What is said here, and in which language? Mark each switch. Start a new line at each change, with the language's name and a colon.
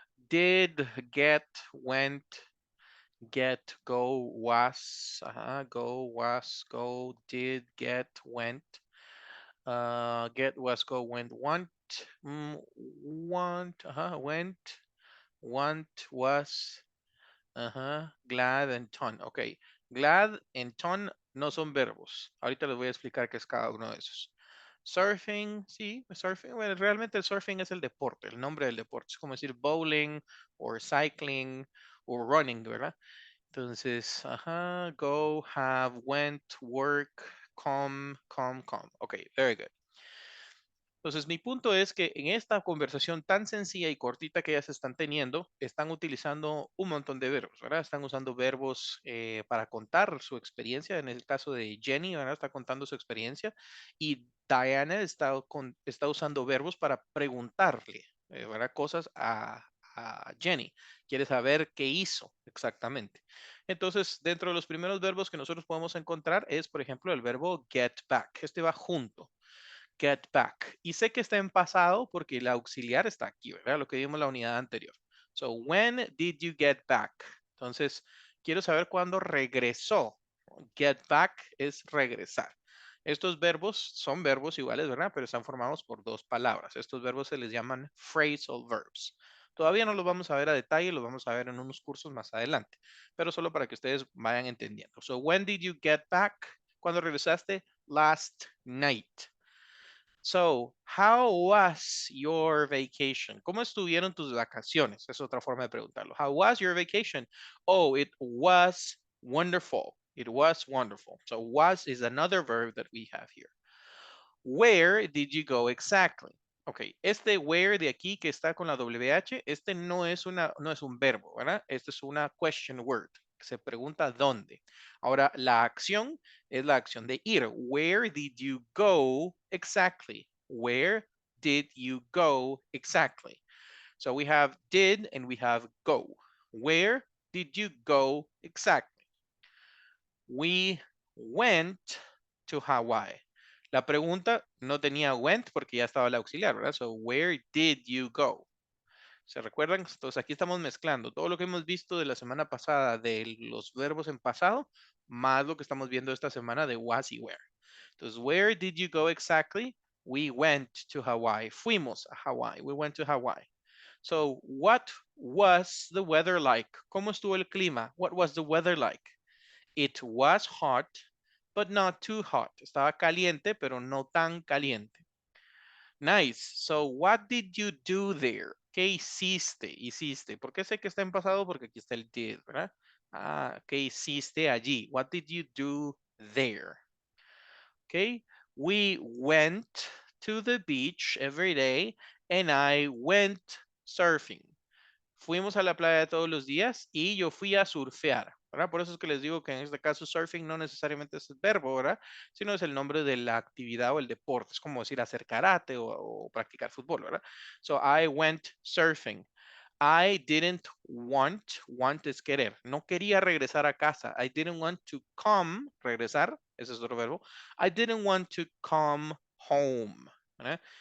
English: Did, get, went, get, go, was, go, was, go, did, get, went, get, was, go, went, want, want, went, want, was, glad and ton.
Spanish: Ok,
English: glad and ton
Spanish: no son verbos. Ahorita les voy a explicar qué es cada uno de esos. Surfing, sí, surfing, bueno, realmente el surfing es el deporte, el nombre del deporte. Es como decir bowling o cycling o running, ¿verdad? Entonces,
English: go, have, went, work, come. Ok, very good.
Spanish: Entonces, mi punto es que en esta conversación tan sencilla y cortita que ellas están teniendo, están utilizando un montón de verbos, ¿verdad? Están usando verbos para contar su experiencia. En el caso de Jenny, ¿verdad? Está contando su experiencia. Y Diana está usando verbos para preguntarle, ¿verdad? Cosas a Jenny. Quiere saber qué hizo exactamente. Entonces, dentro de los primeros verbos que nosotros podemos encontrar es, por ejemplo, el verbo get back. Este va junto. Get back. Y sé que está en pasado porque la auxiliar está aquí, ¿verdad? Lo que vimos en la unidad anterior.
English: So, when did you get back?
Spanish: Entonces, quiero saber cuándo regresó. Get back es regresar. Estos verbos son verbos iguales, ¿verdad? Pero están formados por dos palabras. Estos verbos se les llaman phrasal verbs. Todavía no los vamos a ver a detalle, los vamos a ver en unos cursos más adelante, pero solo para que ustedes vayan entendiendo.
English: So, when did you get back?
Spanish: ¿Cuándo regresaste?
English: Last night. So, how was your vacation?
Spanish: ¿Cómo estuvieron tus vacaciones? Es otra forma de preguntarlo.
English: How was your vacation? Oh, it was wonderful. It was wonderful. So, was is another verb that we have here. Where did you go exactly?
Spanish: Ok, este where de aquí que está con la WH, este no es un verbo, ¿verdad? Este es una question word. Se pregunta dónde. Ahora, la acción es la acción de ir.
English: Where did you go exactly? Where did you go exactly? So we have did and we have go. Where did you go exactly? We went to Hawaii.
Spanish: La pregunta no tenía went porque ya estaba el auxiliar, ¿verdad?
English: So, where did you go?
Spanish: ¿Se recuerdan? Entonces aquí estamos mezclando todo lo que hemos visto de la semana pasada de los verbos en pasado, más lo que estamos viendo esta semana de was y where. Entonces,
English: where did you go exactly? We went to Hawaii.
Spanish: Fuimos a Hawaii.
English: We went to Hawaii. So, what was the weather like?
Spanish: ¿Cómo estuvo el clima?
English: What was the weather like? It was hot, but not too hot.
Spanish: Estaba caliente, pero no tan caliente.
English: Nice. So, what did you do there?
Spanish: ¿Qué hiciste? Hiciste. ¿Por qué sé que está en pasado? Porque aquí está el did, ¿verdad? ¿Qué hiciste allí?
English: What did you do there? Okay. We went to the beach every day and I went surfing.
Spanish: Fuimos a la playa todos los días y yo fui a surfear, ¿verdad? Por eso es que les digo que en este caso surfing no necesariamente es el verbo, ¿verdad? Sino es el nombre de la actividad o el deporte. Es como decir hacer karate o practicar fútbol, ¿verdad?
English: So I went surfing. I didn't want
Spanish: es querer. No quería regresar a casa.
English: I didn't want to come,
Spanish: regresar, ese es otro verbo.
English: I didn't want to come home,
Spanish: ¿verdad?